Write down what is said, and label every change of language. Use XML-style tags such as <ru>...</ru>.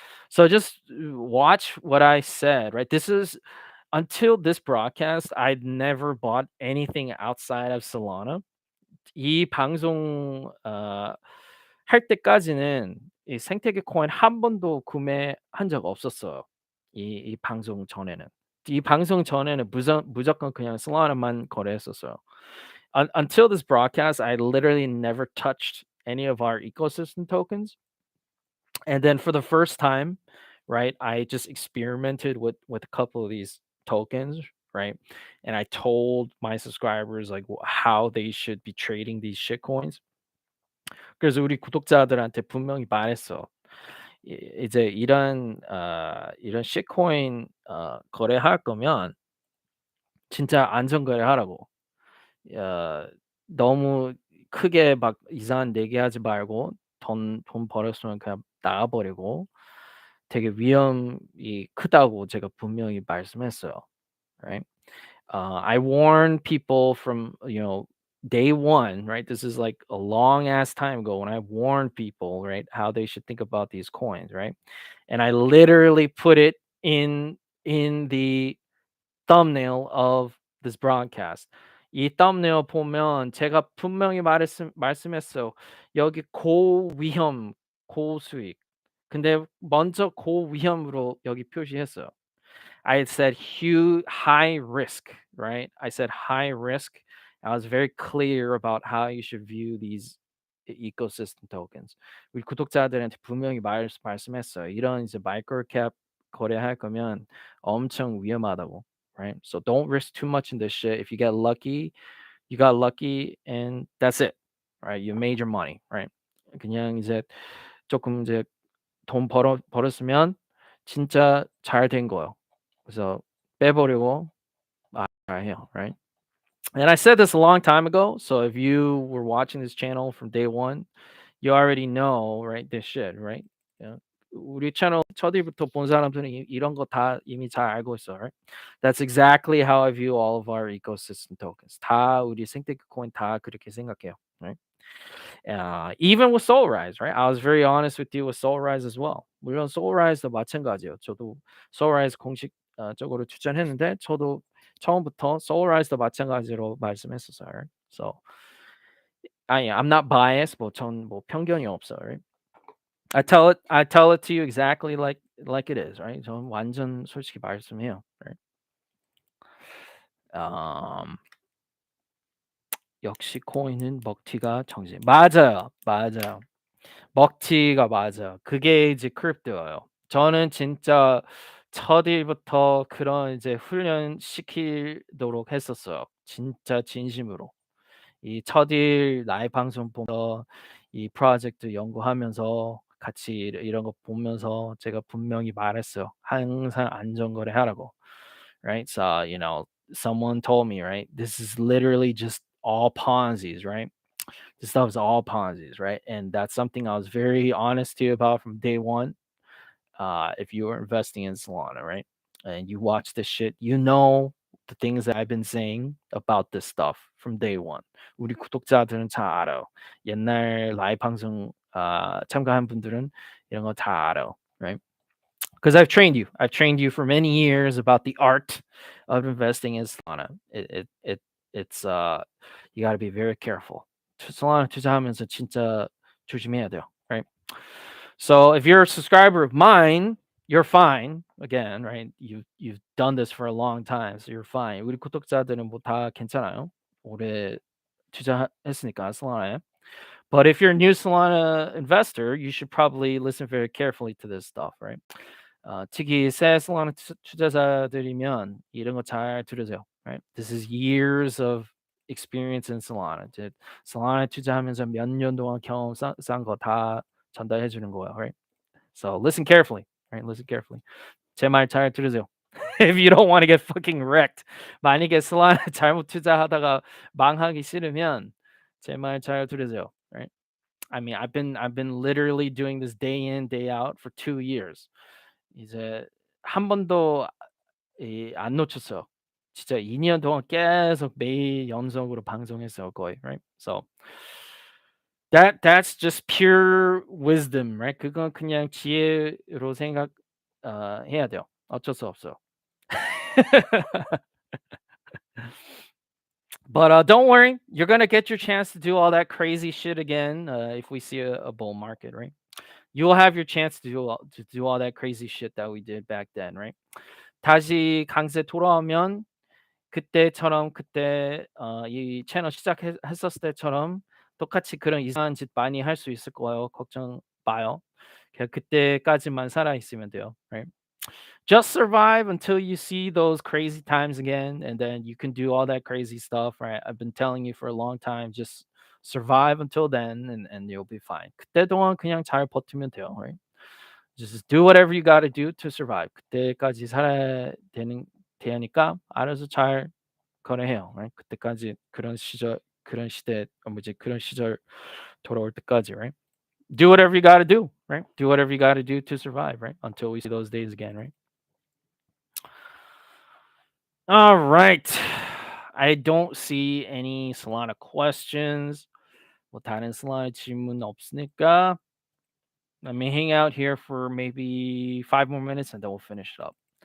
<en>So just watch what I said, right? This is until this broadcast, I'd never bought anything outside of Solana.</en> <ko>이 방송 할 때까지는 이 생태계 코인 한 번도 구매한 적 없었어요. 이 방송 전에는. 이 방송 전에는 무조건 그냥 Solana만 거래했었어요.</ko> <en>Until this broadcast, I literally never touched any of our ecosystem tokens. And then for the first time, right, I just experimented with a couple of these tokens, right? And I told my subscribers like how they should be trading these shit coins.</en> <ko>그래서 우리 구독자들한테 분명히 말했어. 이제 이런 shitcoin 거래할 거면 진짜 안전 거래하라고. 너무 크게 막 이상한 내기하지 말고 돈 벌었으면 그냥 나가 버리고 되게 위험이 크다고 제가 분명히 말씀했어요.</ko> <en>Right? I warn people from, day one, right? This is like a long ass time ago when I warned people, right, how they should think about these coins, right? And I literally put it in the thumbnail of this broadcast.</en> <ko>이 thumbnail 보면 제가 분명히 말씀했어요. 여기 고위험, 고수익. 근데 먼저 고위험으로 여기 표시했어요.</ko> <en>I said high risk, right? I said high risk. I was very clear about how you should view these ecosystem tokens.</en> <ko>우리 구독자들한테 분명히 말씀했어요. 이런 이제 마이크로캡 거래할 거면 엄청 위험하다고, right?</ko> <en>So don't risk too much in this shit. If you get lucky, you got lucky, and that's it, right? You made your money, right?</en> <ko>그냥 이제 조금 이제 돈 벌었으면 진짜 잘 된 거예요. 그래서 빼버리고 말아야, right?</ko> <en>And I said this a long time ago, so if you were watching this channel from day one, you already know, right? This shit, right? Yeah.</en> <ko>우리 채널 첫 일부터 본 사람들은 이런 거 다 이미 잘 알고 있어, right?</ko> <en>That's exactly how I view all of our ecosystem tokens.</en> <ko>다 우리 생태계 코인 다 그렇게 생각해요, right?</ko> <en>Even with Soulrise, right? I was very honest with you with Soulrise as well.</en> <ko>물론 Soulrise도 마찬가지예요. 저도 Soulrise 공식 적으로 추천했는데 저도 처음부터 Soulrise도 마찬가지로 말씀했었어요.</ko> <en>Right? So I'm not biased.</en> <ko>전 편견이 없어요. Right?</ko> <en>I tell it to you exactly like it is. Right?</en> <ko>전 완전 솔직히 말씀해요.</ko> <en>Right?</en> <ko>Um, 역시 코인은 먹튀가 정신. 맞아요. 맞아요. 먹튀가 맞아요. 그게 이제 크립토예요. 저는 진짜 첫 일부터 그런 이제 훈련 시키도록 했었어요. 진짜 진심으로. 이 첫 일 라이브 방송 보면서 이 프로젝트 연구하면서 같이 이런 거 보면서 제가 분명히 말했어요. 항상 안전거래 하라고. Right?</ko> <en>So, someone told me, right? This is literally just all Ponzi's, right? This stuff is all Ponzi's, right? And that's something I was very honest to you about from day one. If you were investing in Solana, right? And you watch this shit, you know the things that I've been saying about this stuff from day one.</en> <ko>우리 구독자들은 잘 알아요. 옛날 라이브 방송 참가한 분들은 이런 거 다 알아요, right?</ko> <en>Because I've trained you. I've trained you for many years about the art of investing in Solana. It's you got to be very careful.</en> <ko>Solana 투자하면서 진짜 조심해야 돼요, right?</ko> <en>So if you're a subscriber of mine, you're fine. Again, right? You've done this for a long time, so you're fine.</en> <ko>우리 구독자들은 뭐 다 괜찮아요. 오래 투자했으니까 Solana에.</ko> <en>But if you're a new Solana investor, you should probably listen very carefully to this stuff, right?</en> <ko>특히 새 Solana 투자자들이면 이런 거 잘 들으세요, right?</ko> <en>This is years of experience in Solana.</en> <ko>이제 Solana 투자하면서 몇 년 동안 경험 쌓은 거 다 전달해 주는 거예요, right?</ko> <en>So listen carefully, right? Listen carefully.</en> <ko>제 말 잘 들으세요.</ko> <en>If you don't want to get fucking wrecked,</en> <ko>만약에 Solana 잘못 투자하다가 망하기 싫으면 제 말 잘 들으세요, right?</ko> <en>I mean, I've been literally doing this day in day out for 2 years.</en> <ko>이제 한 번도 안 놓쳤어요. 진짜 2년 동안 계속 매일 연속으로 방송했어요, 거의.</ko> <en>Right? So that's just pure wisdom, right?</en> <ko>그건 그냥 지혜로 생각 해야 돼요. 어쩔 수 없어요.</ko> <en>But don't worry, you're gonna get your chance to do all that crazy shit again if we see a bull market, right? You will have your chance to do all that crazy shit that we did back then, right?</en> <ko>다시 강세 돌아오면 그때처럼 그때 이 채널 시작했었을 때처럼 똑같이 그런 이상한 짓 많이 할 수 있을 거예요. 걱정 마요. 그냥 그때까지만 살아 있으면 돼요.</ko> <en>Right? Just survive until you see those crazy times again, and then you can do all that crazy stuff. Right? I've been telling you for a long time. Just survive until then, and you'll be fine.</en> <ko>그때 동안 그냥 잘 버티면 돼요.</ko> <en>Right? Just do whatever you gotta do to survive.</en> <ko>그때까지 살아야 되니까 알아서 잘 거래해요.</ko> <en>right?</en> <ko>그때까지 그런 시대 뭐지 그런 시절 돌아올 때까지, right?</ko> <en>Do whatever you gotta do, right? Do whatever you gotta do to survive, right? Until we see those days again, right? All right. I don't see any Solana questions.</en> <ko>뭐 다른 슬라이드 질문 없으니까</ko> <en>let me hang out here for maybe 5 more minutes and then we'll finish it up.</en>